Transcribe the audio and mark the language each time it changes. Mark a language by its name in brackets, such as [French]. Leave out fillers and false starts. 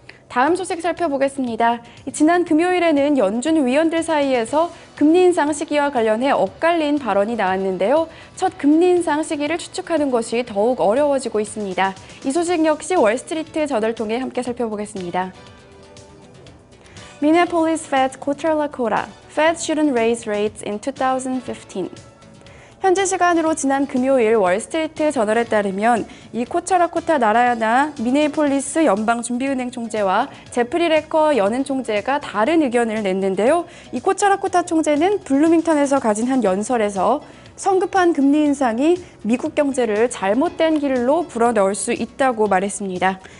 [Korean] 다음 소식 살펴보겠습니다. 지난 금요일에는 연준 위원들 사이에서 금리 인상 시기와 관련해 엇갈린 발언이 나왔는데요. 첫 금리 인상 시기를 추측하는 것이 더욱 어려워지고 있습니다. 이 소식 역시 월스트리트 저널 통해 함께 살펴보겠습니다. [English] Minneapolis Fed Cotter Lakota, Fed shouldn't raise rates in 2015. [Korean] 현지 시간으로 지난 금요일 월스트리트 저널에 따르면 이 코처라코타 나라야나 미네이폴리스 연방준비은행 총재와 제프리 레커 연은 총재가 다른 의견을 냈는데요. 이 코처라코타 총재는 블루밍턴에서 가진 한 연설에서 성급한 금리 인상이 미국 경제를 잘못된 길로 불어넣을 수 있다고 말했습니다.